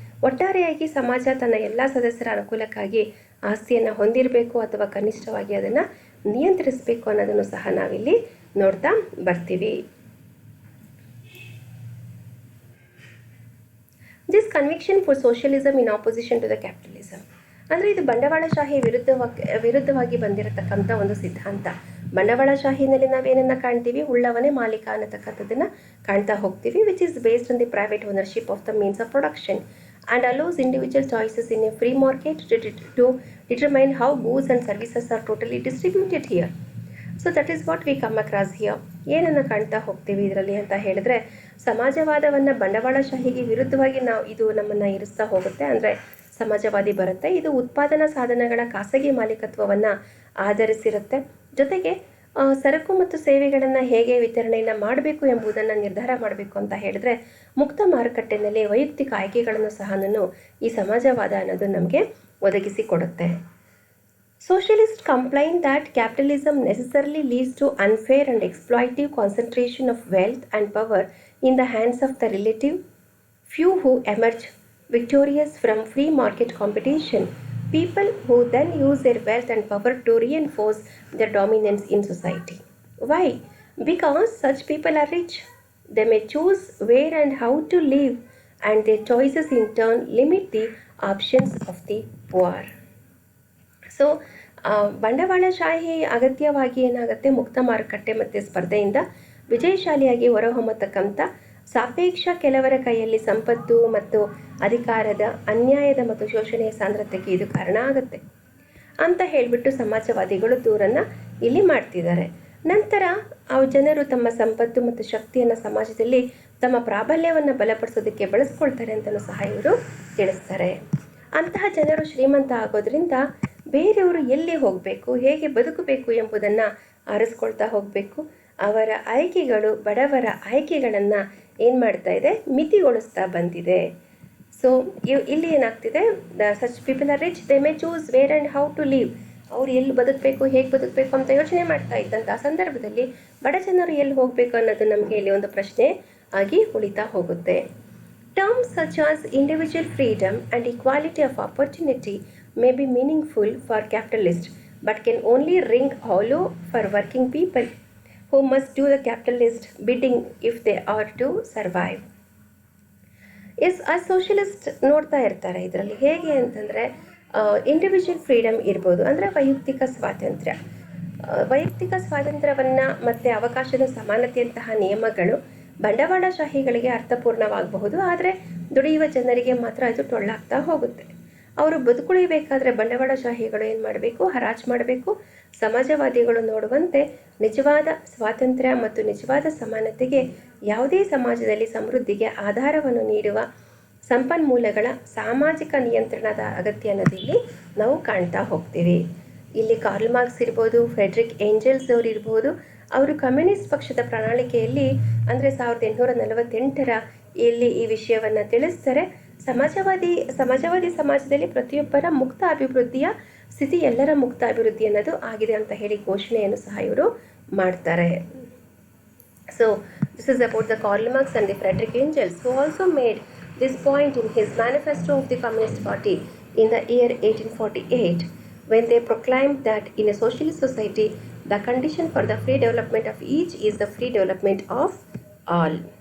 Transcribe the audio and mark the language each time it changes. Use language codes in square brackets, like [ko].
[kn] ಒಟ್ಟಾರೆಯಾಗಿ ಸಮಾಜ ತನ್ನ ಎಲ್ಲ ಸದಸ್ಯರ ಅನುಕೂಲಕ್ಕಾಗಿ ಆಸ್ತಿಯನ್ನು ಹೊಂದಿರಬೇಕು ಅಥವಾ ಕನಿಷ್ಠವಾಗಿ ಅದನ್ನು ನಿಯಂತ್ರಿಸಬೇಕು ಅನ್ನೋದನ್ನು ಸಹ ನಾವಿಲ್ಲಿ ನೋಡ್ತಾ ಬರ್ತೀವಿ. [en] this conviction for socialism in opposition to the capitalism, [kn] ಅಂದರೆ ಇದು ಬಂಡವಾಳಶಾಹಿ ವಿರುದ್ಧವಾಗಿ ಬಂದಿರತಕ್ಕಂಥ ಒಂದು ಸಿದ್ಧಾಂತ. ಬಂಡವಾಳಶಾಹಿನಲ್ಲಿ ನಾವೇನನ್ನು ಕಾಣ್ತೀವಿ? ಉಳ್ಳವನೇ ಮಾಲೀಕ ಅನ್ನತಕ್ಕಂಥದ್ದನ್ನು ಕಾಣ್ತಾ ಹೋಗ್ತೀವಿ, [en] Which is based on the private ownership of the means of production and allows individual choices in a free market to determine how goods and services are totally distributed here. So that is what we come across here. [kn] ಏನನ್ನು ಕಾಣ್ತಾ ಹೋಗ್ತೀವಿ ಇದರಲ್ಲಿ ಅಂತ ಹೇಳಿದ್ರೆ, ಸಮಾಜವಾದವನ್ನು ಬಂಡವಾಳಶಾಹಿಗೆ ವಿರುದ್ಧವಾಗಿ ಇದು ನಮ್ಮನ್ನು ಇರಿಸ್ತಾ ಹೋಗುತ್ತೆ. ಅಂದರೆ ಸಮಾಜವಾದಿ ಬರುತ್ತೆ, ಇದು ಉತ್ಪಾದನಾ ಸಾಧನಗಳ ಖಾಸಗಿ ಮಾಲೀಕತ್ವವನ್ನು ಆಧರಿಸಿರುತ್ತೆ. ಜೊತೆಗೆ ಸರಕು ಮತ್ತು ಸೇವೆಗಳನ್ನು ಹೇಗೆ ವಿತರಣೆಯನ್ನು ಮಾಡಬೇಕು ಎಂಬುದನ್ನು ನಿರ್ಧಾರ ಮಾಡಬೇಕು ಅಂತ ಹೇಳಿದ್ರೆ, ಮುಕ್ತ ಮಾರುಕಟ್ಟೆಯಲ್ಲಿ ವೈಯಕ್ತಿಕ ಆಯ್ಕೆಗಳನ್ನು ಸಹ ಈ ಸಮಾಜವಾದ ಅನ್ನೋದು ನಮಗೆ ಒದಗಿಸಿಕೊಡುತ್ತೆ. [en] Socialists complain that capitalism necessarily leads to unfair and exploitative concentration of wealth and power in the hands of the relative few who emerge victorious from free market competition, people who then use their wealth and power to reinforce their dominance in society. Why? Because such people are rich. They may choose where and how to live, and their choices in turn limit the options of the poor. [kn] So ಬಂಡವಾಳಶಾಹಿ ಅಗತ್ಯವಾಗಿ ಏನಾಗುತ್ತೆ, ಮುಕ್ತ ಮಾರುಕಟ್ಟೆ ಮತ್ತು ಸ್ಪರ್ಧೆಯಿಂದ ವಿಜಯಶಾಲಿಯಾಗಿ ಹೊರಹೊಮ್ಮತಕ್ಕಂಥ ಸಾಪೇಕ್ಷ ಕೆಲವರ ಕೈಯಲ್ಲಿ ಸಂಪತ್ತು ಮತ್ತು ಅಧಿಕಾರದ ಅನ್ಯಾಯದ ಮತ್ತು ಶೋಷಣೆಯ ಸಾಂದ್ರತೆಗೆ ಇದು ಕಾರಣ ಆಗುತ್ತೆ ಅಂತ ಹೇಳಿಬಿಟ್ಟು ಸಮಾಜವಾದಿಗಳು ದೂರನ್ನು ಇಲ್ಲಿ ಮಾಡ್ತಿದ್ದಾರೆ. ನಂತರ ಜನರು ತಮ್ಮ ಸಂಪತ್ತು ಮತ್ತು ಶಕ್ತಿಯನ್ನು ಸಮಾಜದಲ್ಲಿ ತಮ್ಮ ಪ್ರಾಬಲ್ಯವನ್ನು ಬಲಪಡಿಸೋದಕ್ಕೆ ಬಳಸ್ಕೊಳ್ತಾರೆ ಅಂತಲೂ ಸಹ ಇವರು ತಿಳಿಸ್ತಾರೆ. ಅಂತಹ ಜನರು ಶ್ರೀಮಂತ ಆಗೋದ್ರಿಂದ ಬೇರೆಯವರು ಎಲ್ಲಿ ಹೋಗಬೇಕು, ಹೇಗೆ ಬದುಕಬೇಕು ಎಂಬುದನ್ನು ಆರಿಸ್ಕೊಳ್ತಾ ಹೋಗಬೇಕು. ಅವರ ಆಯ್ಕೆಗಳು ಬಡವರ ಆಯ್ಕೆಗಳನ್ನು ಏನು ಮಾಡ್ತಾ ಇದೆ, ಮಿತಿಗೊಳಿಸ್ತಾ ಬಂದಿದೆ. ಸೊ ಇಲ್ಲಿ ಏನಾಗ್ತಿದೆ, [en] Such people are rich, they may choose where and how to live. [kn] ಅವ್ರು ಎಲ್ಲಿ ಬದುಕಬೇಕು, ಹೇಗೆ ಬದುಕಬೇಕು ಅಂತ ಯೋಚನೆ ಮಾಡ್ತಾ ಇದ್ದಂಥ ಸಂದರ್ಭದಲ್ಲಿ ಬಡ ಜನರು ಎಲ್ಲಿ ಹೋಗಬೇಕು ಅನ್ನೋದು ನಮಗೆ ಇಲ್ಲಿ ಒಂದು ಪ್ರಶ್ನೆ ಆಗಿ ಉಳಿತಾ ಹೋಗುತ್ತೆ. [en] Terms such as individual freedom and equality of opportunity may be meaningful for capitalists, but can only ring hollow for working people who must do the capitalist bidding if they are to survive. [kn] ಆ socialist ನೋಡ್ತಾ ಇರ್ತಾರೆ ಇದರಲ್ಲಿ ಹೇಗೆ ಅಂತಂದರೆ, individual freedom ಇರ್ಬೋದು, ಅಂದರೆ ವೈಯಕ್ತಿಕ ಸ್ವಾತಂತ್ರ್ಯ. ವೈಯಕ್ತಿಕ ಸ್ವಾತಂತ್ರ್ಯವನ್ನು ಮತ್ತು ಅವಕಾಶದ ಸಮಾನತೆಯಂತಹ ನಿಯಮಗಳು ಬಂಡವಾಳಶಾಹಿಗಳಿಗೆ ಅರ್ಥಪೂರ್ಣವಾಗಬಹುದು, ಆದರೆ ದುಡಿಯುವ ಜನರಿಗೆ ಮಾತ್ರ ಅದು ಟೊಳ್ಳಾಗ್ತಾ ಹೋಗುತ್ತೆ. ಅವರು ಬದುಕುಳಿಬೇಕಾದ್ರೆ ಬಂಡವಾಳಶಾಹಿಗಳು ಏನು ಮಾಡಬೇಕು, ಹರಾಜು ಮಾಡಬೇಕು. ಸಮಾಜವಾದಿಗಳು ನೋಡುವಂತೆ ನಿಜವಾದ ಸ್ವಾತಂತ್ರ್ಯ ಮತ್ತು ನಿಜವಾದ ಸಮಾನತೆಗೆ ಯಾವುದೇ ಸಮಾಜದಲ್ಲಿ ಸಮೃದ್ಧಿಗೆ ಆಧಾರವನ್ನು ನೀಡುವ ಸಂಪನ್ಮೂಲಗಳ ಸಾಮಾಜಿಕ ನಿಯಂತ್ರಣದ ಅಗತ್ಯ ಅನ್ನೋದಿಲ್ಲಿ ನಾವು ಕಾಣ್ತಾ ಹೋಗ್ತೀವಿ. ಇಲ್ಲಿ ಕಾರ್ಲ್ ಮಾರ್ಕ್ಸ್ ಇರ್ಬೋದು, ಫ್ರೆಡ್ರಿಕ್ ಏಂಜಲ್ಸ್ ಅವರು ಇರ್ಬೋದು, ಅವರು ಕಮ್ಯುನಿಸ್ಟ್ ಪಕ್ಷದ ಪ್ರಣಾಳಿಕೆಯಲ್ಲಿ ಅಂದರೆ 1848 ಇಲ್ಲಿ ಈ ವಿಷಯವನ್ನು ತಿಳಿಸ್ತಾರೆ. ಸಮಾಜವಾದಿ ಸಮಾಜದಲ್ಲಿ ಪ್ರತಿಯೊಬ್ಬರ ಮುಕ್ತ ಅಭಿವೃದ್ಧಿಯ ಸ್ಥಿತಿ ಎಲ್ಲರ ಮುಕ್ತ ಅಭಿವೃದ್ಧಿ ಅನ್ನೋದು ಆಗಿದೆ ಅಂತ ಹೇಳಿ ಘೋಷಣೆಯನ್ನು ಸಹ ಇವರು ಮಾಡ್ತಾರೆ. [en] So this is about the Karl Marx and the Friedrich Engels who also made this point in his manifesto of the Communist Party in the year 1848 when they proclaimed that in a socialist society the condition for the free development of each is the free development of all.